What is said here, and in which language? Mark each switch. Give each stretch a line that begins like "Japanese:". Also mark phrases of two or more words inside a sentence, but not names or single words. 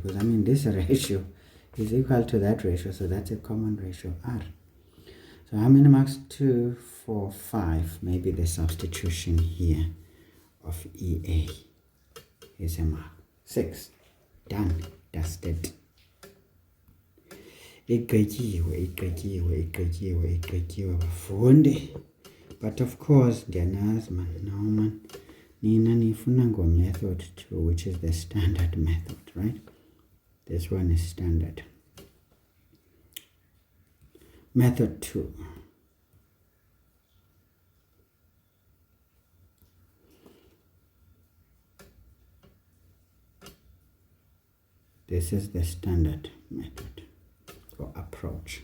English: Because this ratio is equal to that ratio, so that's a common ratio, R. So how many marks? 2, 4, 5. Maybe the substitution here of EA is a mark. 6. Done. Dusted.
Xhosa: Igqityiwe bafundi.
English: But of course, ndiyazi man,
Xhosa: nina nifuna
English: method 2, which is the standard method, right? This one is standard. Method 2. This is the standard method or approach.